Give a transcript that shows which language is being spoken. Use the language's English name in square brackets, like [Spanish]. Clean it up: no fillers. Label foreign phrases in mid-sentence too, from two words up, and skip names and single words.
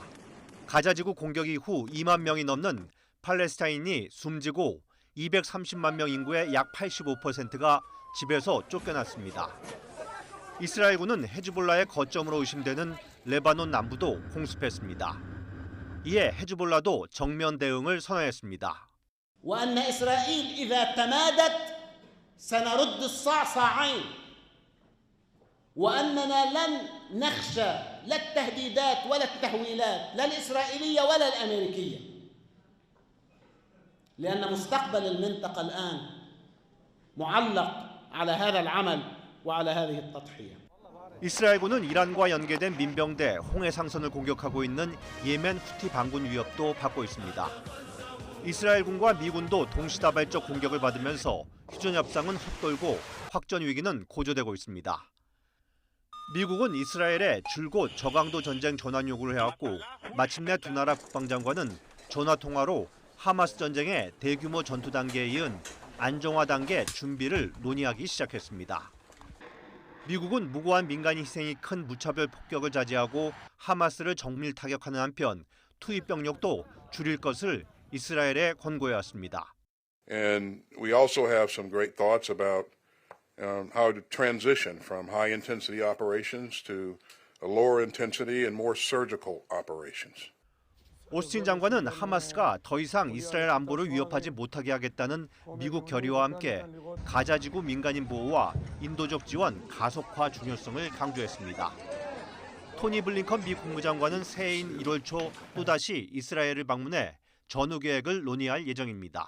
[Korean] 가자지구 공격 이후 2만 명이 넘는 팔레스타인이 숨지고 230만 명 인구의 약 85%가 집에서 쫓겨났습니다. 이스라엘군은 헤즈볼라의 거점으로 의심되는 레바논 남부도 공습했습니다. 이에 헤즈볼라도 정면 대응을 선언했습니다. [Arabic] وأن إسرائيل إذا تمادت سنرد الصعصعين وأننا لن نخشى لا التهديدات ولا التهويلات لا الإسرائيلية ولا الأمريكية لأن مستقبل المنطقة الآن معلق على هذا العمل وعلى هذه التضحية. [Korean] 이스라엘군은 이란과 연계된 민병대 홍해상선을 공격하고 있는 예멘 후티 반군 위협도 받고 있습니다. 이스라엘군과 미군도 동시다발적 공격을 받으면서 휴전협상은 헛돌고 확전 위기는 고조되고 있습니다. 미국은 이스라엘에 줄곧 저강도 전쟁 전환 요구를 해왔고 마침내 두 나라 국방장관은 전화통화로 하마스 전쟁의 대규모 전투 단계에 이은 안정화 단계 준비를 논의하기 시작했습니다. 미국은 무고한 민간인 희생이 큰 무차별 폭격을 자제하고 하마스를 정밀 타격하는 한편 투입 병력도 줄일 것을 이스라엘에 권고해왔습니다. [English] And we also have some great thoughts about how to transition from high intensity operations to lower intensity and more surgical operations. [Korean] 오스틴 장관은 하마스가 더 이상 이스라엘 안보를 위협하지 못하게 하겠다는 미국 결의와 함께 가자지구 민간인 보호와 인도적 지원 가속화 중요성을 강조했습니다. 토니 블링컨 미 국무장관은 새해인 1월 초 또다시 이스라엘을 방문해 전후 계획을 논의할 예정입니다.